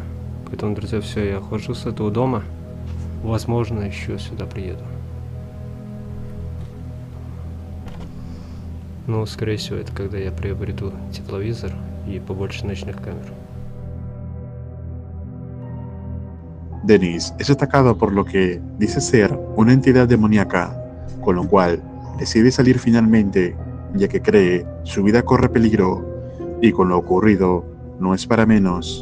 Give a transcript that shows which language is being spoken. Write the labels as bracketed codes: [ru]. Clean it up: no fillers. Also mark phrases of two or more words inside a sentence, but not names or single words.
[ru] Поэтому, друзья, все, я ухожу с этого дома. Возможно, еще сюда приеду. Но, скорее всего, это когда я приобрету тепловизор и побольше ночных камер. [es] Dennis es atacado por lo que dice ser una entidad demoníaca, con lo cual decide salir finalmente, ya que cree su vida corre peligro y con lo ocurrido no es para menos.